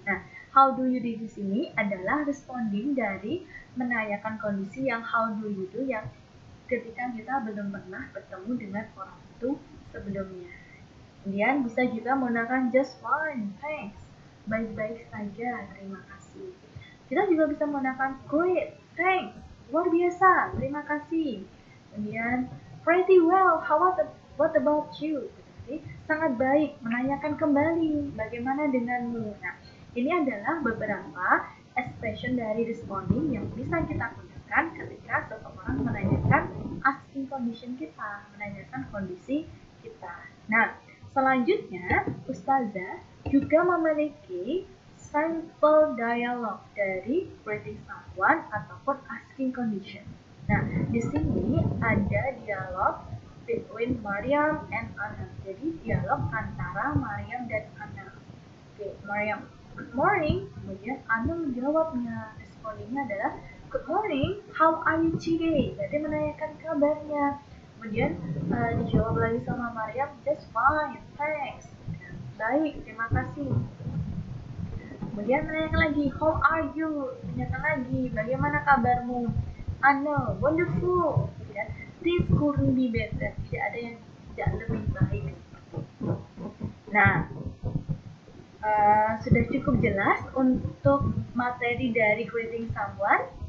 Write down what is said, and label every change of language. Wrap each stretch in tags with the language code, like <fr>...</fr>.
<id>Nah,</id> <en>how do you do</en> <id>di sini adalah responding dari menanyakan kondisi yang how do you do yang ketika kita belum pernah bertemu dengan orang itu sebelumnya. Kemudian bisa juga menggunakan</id> <en>just fine, thanks,</en> <id>baik-baik saja, terima kasih. Kita juga bisa menggunakan</id> <en>great, thanks,</en> <id>luar biasa, terima kasih.</id> <en>Kemudian pretty well, what about you?</en> <id>Jadi sangat baik, menanyakan kembali bagaimana denganmu. Nah, ini adalah beberapa expression dari responding yang bisa kita gunakan ketika seseorang menanyakan asking condition kita, menanyakan kondisi kita. Nah, selanjutnya, Ustazah juga memiliki sample dialog dari greeting someone ataupun asking condition. Nah, di sini ada dialog between Maryam and Anna. Jadi, dialog antara Maryam dan Anna. Oke, Maryam,</id> <en>good morning.</en> <id>Kemudian Anna menjawabnya. Respondingnya adalah,</id> <en>good morning, how are you today?</en> <id>Berarti menanyakan kabarnya. Kemudian dijawab lagi sama Maryam,</id> <en>just fine, thanks.</en> <id>Baik, terima kasih. Kemudian menanyakan lagi,</id> <en>how are you?</en> <id>Tanyakan lagi, bagaimana kabarmu? Anna, wonderful.</id> <en>Kemudian, this couldn't be better.</en> <id>Tidak ada yang tidak lebih baik. Nah, sudah cukup jelas untuk materi dari greeting someone.</id>